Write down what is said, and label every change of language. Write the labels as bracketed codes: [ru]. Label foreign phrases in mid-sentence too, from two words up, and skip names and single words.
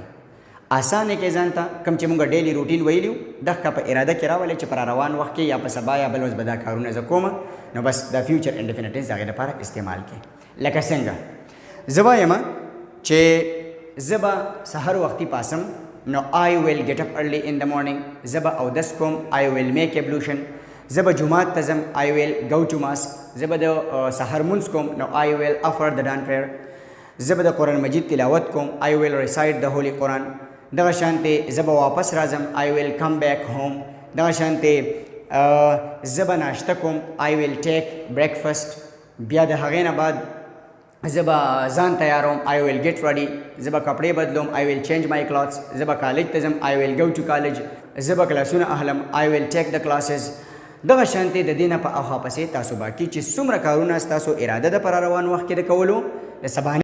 [ps] آسانه کې ځان ته کوم چې مونږ [en] daily routine [ps] ویلیو دغه په اراده کې راولئ چې پر روان وخت کې یا په سبا یا بل ورځ به دا کارونه زه کوم نو بس دا [en] future indefinite tense [ps] د هغې دپاره استعمال کړئ. لکه څنګه زه وایم چې زه به سحر وختي پاسم نو [en] I will get up early in the morning. [ps] زه به اودس کوم [en] I will make ablution. [ps] زه به جومات ته ځم [en] I will go to mosque. [ps] زه به د سحر مونځ کوم نو [en] I will offer the dawn prayer. [ps] زه به د قرآن مجید تلاوت کوم [en] I will recite the holy Quran. [ps] دغه شانتي زه به واپس راځم [en] I will come back home. [ps] دغه شانتي زه به ناشته کوم [en] I will take breakfast. [ps] بیا د هغې نه بعد زه به ځان تیاروم [en] I will get ready. [ps] زه به کپړې بدلوم [en] I will change my clothes. [ps] زه به کالج ته ځم [en] I will go to college. [ps] زه به کلاسونه اخلم [en] I will take the classes. [ps] دغه شانتي د دې نه په اخوا پسې تاسو باقي چې څومره کارونه ستاسو اراده ده پر روان وخت کې د کولو د سبا